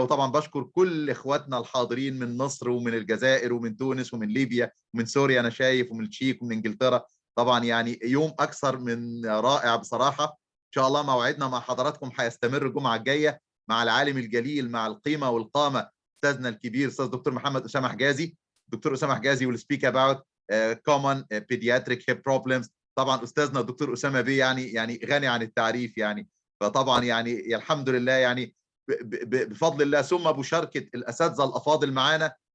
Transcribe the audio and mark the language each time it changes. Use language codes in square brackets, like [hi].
[ar] وطبعا بشكر كل اخواتنا الحاضرين من مصر ومن الجزائر ومن تونس ومن ليبيا ومن سوريا انا شايف، ومن التشيك ومن انجلترا. طبعا يعني يوم اكثر من رائع بصراحه. ان شاء الله موعدنا مع حضراتكم هيستمر الجمعه الجايه مع العالم الجليل، مع القيمه والقامه استاذنا الكبير استاذ دكتور محمد اسامه حجازي. [en] دكتور اسامه حجازي will speak about common pediatric hip problems. [ar] طبعا استاذنا الدكتور اسامه بيه يعني غني عن التعريف يعني. فطبعا يعني الحمد لله يعني بفضل الله ثم بمشاركه الاساتذه الافاضل معانا